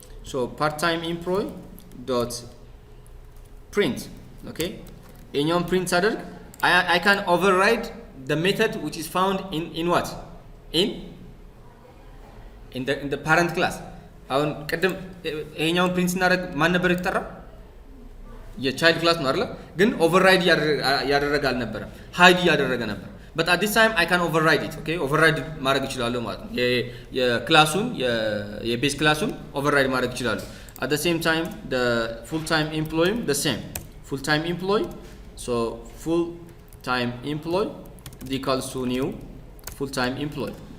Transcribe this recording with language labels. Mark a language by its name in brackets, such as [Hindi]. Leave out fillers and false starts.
[English] So part-time employee dot print. Okay, in print adder I can override the method which is found in what in the parent class. [Amharic] አሁን ቀደም ይሄኛውን ፕሪንት ስናደርግ ማን ነበር የተጠራው? የቻይልድ ክላስ ነው አይደል? ግን ኦቨርራይድ ያደረገ አልነበረም፣ ሃይድ ያደረገ ነበር። [English] but at this time I can override it. [Amharic] Okay, override ማድረግ እችላለሁ ማለት ነው። የክላሱን የቤዝ ክላሱን override ማድረግ እችላለሁ. [English] at the same time the full time employee the same full time employee. So full time employee equals to new full time employee.